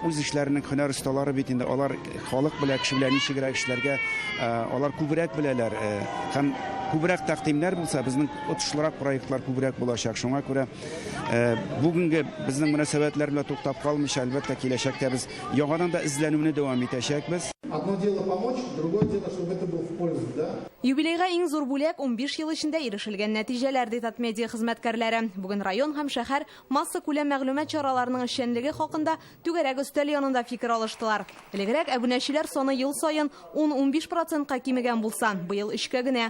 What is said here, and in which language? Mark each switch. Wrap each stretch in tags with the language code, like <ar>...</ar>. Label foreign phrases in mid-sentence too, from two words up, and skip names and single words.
<tt>Үз эшләренең һөнәр осталары бит инде алар халык белән кеше белән ничегрәк эшләргә алар күбрәк беләләр һәм күбрәк тәкъдимнәр булса, безнең отышлырак проектлар күбрәк булачак. Шуңа күрә бүгенге безнең мөнәсәбәтләр белән туктап калмыйча, әлбәттә киләчәктә без яңадан да эзләнүне дәвам итәчәкбез.</tt> <ru>Одно дело помочь, другое дело, чтобы это было в пользу, да?</ru> <tt>Юбилейга иң зур бүләк 15 ел эчендә ирешелгән нәтиҗәләр ди Татмедиа хезмәткәрләре. Бүген район һәм шәһәр масса күләм мәгълүмат чараларының эшчәнлеге хакында түгәрәк өстәл янында фикер алыштылар. Элегрәк абунәчеләр саны ел саен 10-15% кимегән булса, быел 3-кә генә.</tt>